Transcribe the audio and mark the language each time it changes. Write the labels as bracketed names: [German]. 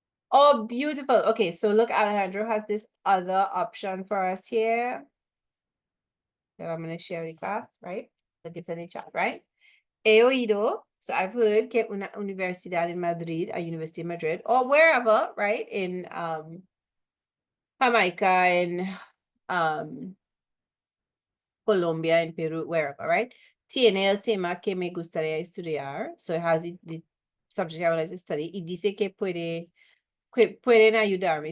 [English] Oh, beautiful. Okay, so look, Alejandro has this other option for us here that I'm going to share with the class, right? Look, it's in the chat, right? [Spanish] He oído, [English] so I've heard [Spanish] que una universidad en Madrid, [English] a University of Madrid, or wherever, right? In Jamaica, in Colombia, in Peru, wherever, right? [Spanish] Tiene el tema que me gustaría estudiar. [English] So it has the subject I would like to study. [Spanish] Y dice que pueden ayudarme.